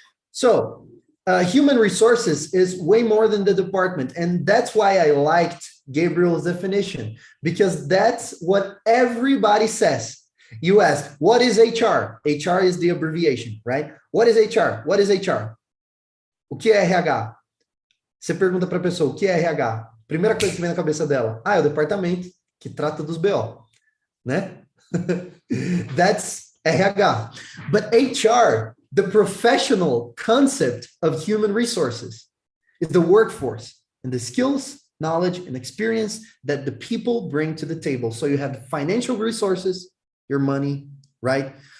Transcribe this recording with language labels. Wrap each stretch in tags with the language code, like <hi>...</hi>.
<en>So human resources is way more than the department. And that's why I liked Gabriel's definition, because that's what everybody says. You ask, what is HR? HR is the abbreviation, right? What is HR? What is HR?</en> <pt>O que é RH? Você pergunta para a pessoa, o que é RH? Primeira coisa que vem na cabeça dela, é o departamento que trata dos BO, né?</pt> <en>That's RH. But HR, the professional concept of human resources, is the workforce and the skills, knowledge, and experience that the people bring to the table. So you have financial resources, your money, right?</en>